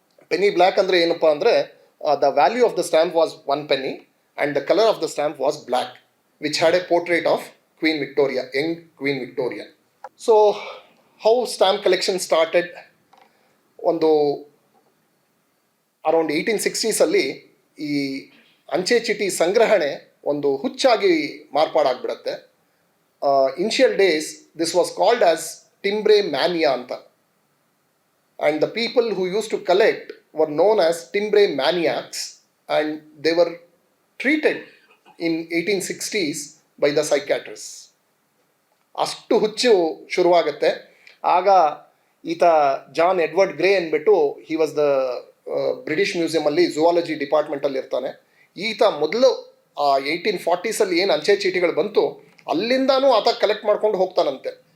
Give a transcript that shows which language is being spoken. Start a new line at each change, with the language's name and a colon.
English: Penny black
Kannada: ಅಂದರೆ ಏನಪ್ಪ ಅಂದರೆ
English: the value of the stamp was 1 penny and the color of the stamp was black, which had a portrait of Queen Victoria, young Queen Victoria. So how stamp collection started?
Kannada: ಒಂದು around 1860s ಈ ಅಂಚೆ ಚೀಟಿ ಸಂಗ್ರಹಣೆ ಒಂದು ಹುಚ್ಚಾಗಿ ಮಾರ್ಪಾಡಾಗ್ಬಿಡತ್ತೆ.
English: Initial days, this was called as timbre mania anta, and the people who used to collect were known as timbre maniacs, and they were treated in 1860s by the psychiatrists.
Kannada: ಅಷ್ಟು ಹುಚ್ಚು ಶುರುವಾಗುತ್ತೆ. ಆಗ ಈತ ಜಾನ್ ಎಡ್ವರ್ಡ್ ಗ್ರೇ ಅಂದ್ಬಿಟ್ಟು
English: he was the
Kannada: British ಮ್ಯೂಸಿಯಮಲ್ಲಿ zoology ಡಿಪಾರ್ಟ್ಮೆಂಟಲ್ಲಿ ಇರ್ತಾನೆ. ಈತ ಮೊದಲು 1840s ಏನು ಅಂಚೆ ಚೀಟಿಗಳು ಬಂತು ಅಲ್ಲಿಂದಾನೂ ಆತ ಕಲೆಕ್ಟ್ ಮಾಡ್ಕೊಂಡು ಹೋಗ್ತಾನಂತೆ.